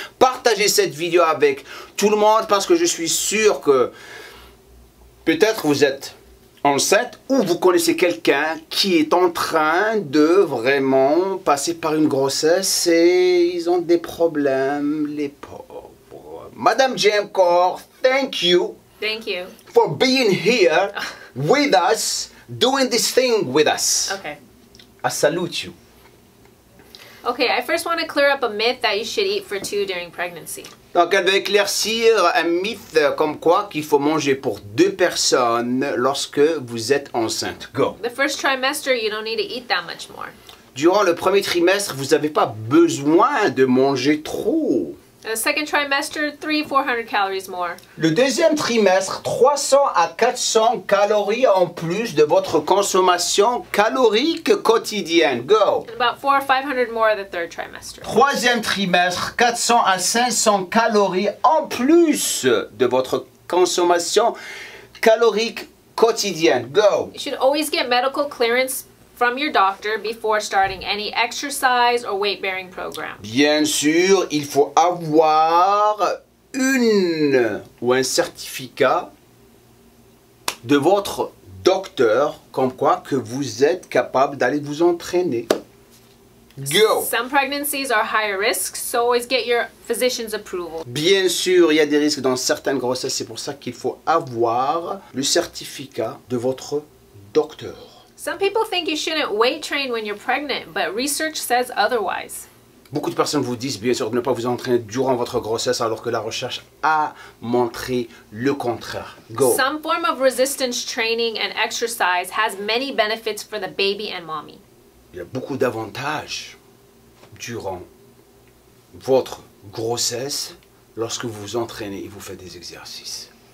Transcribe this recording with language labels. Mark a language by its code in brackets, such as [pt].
[fr] Partagez cette vidéo avec tout le monde parce que je suis sûr que peut-être vous êtes enceinte ou vous connaissez quelqu'un qui est en train de vraiment passer par une grossesse et ils ont des problèmes, les pauvres. [en] Madame JM Core, thank you. Thank you. For being here with us, doing this thing with us. Okay. I salute you. Okay, I first want to clear up a myth that you should eat for two during pregnancy. [fr] Donc elle veut éclaircir un mythe comme quoi qu'il faut manger pour 2 personnes lorsque vous êtes enceinte. [en] Go. The first trimester, you don't need to eat that much more. [fr] Durant le premier trimestre, vous n'avez pas besoin de manger trop. [en] The second trimester, 300-400 calories more. [fr] Le deuxième trimestre, 300 à 400 calories en plus de votre consommation calorique quotidienne. [en] Go. And about 400 or 500 more the third trimester. [fr] Troisième trimestre, 400 à 500 calories en plus de votre consommation calorique quotidienne. [en] Go. You should always get medical clearance from your doctor before starting any exercise or weight-bearing program. [fr] Bien sûr, il faut avoir une ou un certificat de votre docteur comme quoi que vous êtes capable d'aller vous entraîner. [en] Go! Some pregnancies are higher risk, so always get your physician's approval. [fr] Bien sûr, il y a des risques dans certaines grossesses, c'est pour ça qu'il faut avoir le certificat de votre docteur. [en] Some people think you shouldn't weight train when you're pregnant, but research says otherwise. [fr] Beaucoup de personnes vous disent bien sûr de ne pas vous entraîner durant votre grossesse alors que la recherche a montré le contraire. [en] Go. Some form of resistance training and exercise has many benefits for the baby and mommy. [fr] Il y a beaucoup d'avantages durant votre grossesse lorsque vous vous entraînez et vous faites des exercices.